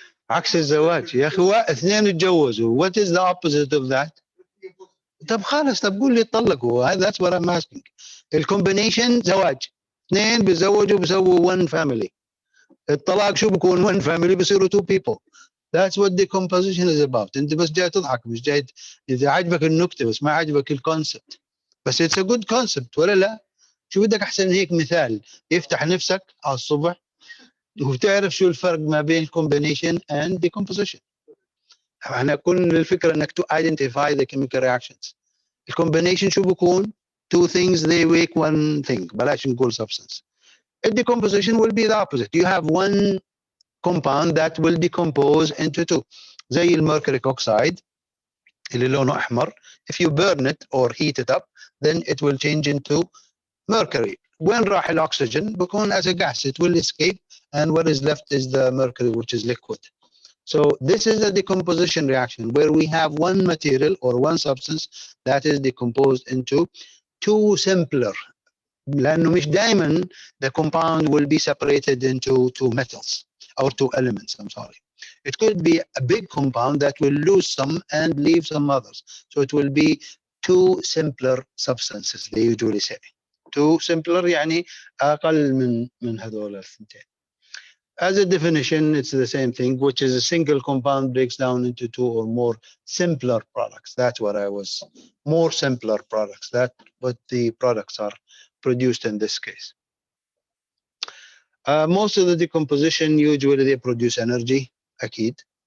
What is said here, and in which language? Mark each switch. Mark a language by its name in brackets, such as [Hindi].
[Arabic] عكس الزواج يا اخي، اثنين اتجوزوا. [English] what is the opposite of that؟ [Arabic] طب خلاص، طب قول لي طلقوا. [English] that's what I'm asking. [Arabic] الكومبينيشن زواج، اثنين بيتزوجوا بيسووا one family. الطلاق شو بكون؟ one family بيصيروا two people. [English] that's what the composition is about. [Arabic] انت بس جاي تضحك، مش جاي اذا عجبك النكته بس ما عجبك الكونسبت. بس [English] it's a good concept [Arabic] ولا لا؟ شو بدك احسن هيك مثال يفتح نفسك على الصبح وبتعرف شو الفرق ما بين combination and decomposition. احنا كل الفكره انك [English] to identify the chemical reactions. [Arabic] الcombination شو بكون؟ [English] two things they make one thing. [Arabic] بلاش نقول substance. [English] The decomposition will be the opposite. You have one compound that will decompose into two. [Arabic] زي الميركوريك اوكسايد اللي لونه احمر. [English] If you burn it or heat it up then it will change into mercury. [Arabic] وين راح الاكسجين؟ بكون [English] as a gas. It will escape and what is left is the mercury which is liquid. So this is a decomposition reaction where we have one material or one substance that is decomposed into two simpler [Arabic] لأنه مش دائما [English] the compound will be separated into two metals or two elements. I'm sorry. It could be a big compound that will lose some and leave some others. So it will be two simpler substances, they usually say. [Arabic] Two simpler يعني أقل من هذول الثنتين. [English] As a definition, it's the same thing, which is a single compound breaks down into two or more simpler products. That's what I was, more simpler products. That's what the products are produced in this case. Most of the decomposition, usually they produce energy, أكيد.